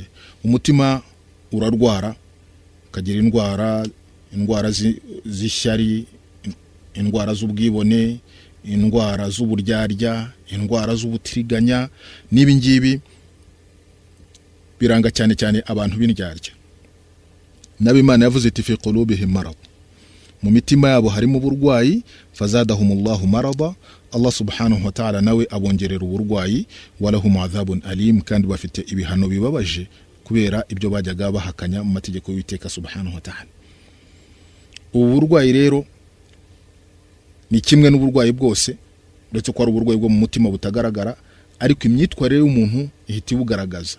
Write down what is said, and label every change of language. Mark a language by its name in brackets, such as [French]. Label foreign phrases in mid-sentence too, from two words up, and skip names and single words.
[Kinyarwanda] Umutima urarwara, ukagira indwara z'ishyari, indwara z'ubwibone, indwara z'uburyarya, indwara z'ubutiriganya. Nibi ngibi biranga cyane cyane abantu b'indyarya. Nabi Imana yavuze iti [Arabic] في قلوبهم مرض, [Kinyarwanda] mu mitima yabo harimo uburwayi. [Arabic] فزادهم الله مرضا, [Kinyarwanda] Allah [Arabic] سبحانه وتعالى [Kinyarwanda] nawe abongerera uburwayi. [Arabic] ولهم عذاب أليم, [Kinyarwanda] kandi bafite ibihano bibabaje kubera ibyo bajyaga bahakanya mu mategeko y'Uwiteka [Arabic] سبحانه وتعالى. [Kinyarwanda] Ubu burwayi rero ni kimwe n'uburwayi bwose, ndetse ko ari uburwayi bwo mu mutima butagaragara, ariko imyitwarire y'umuntu ihita ibugaragaza.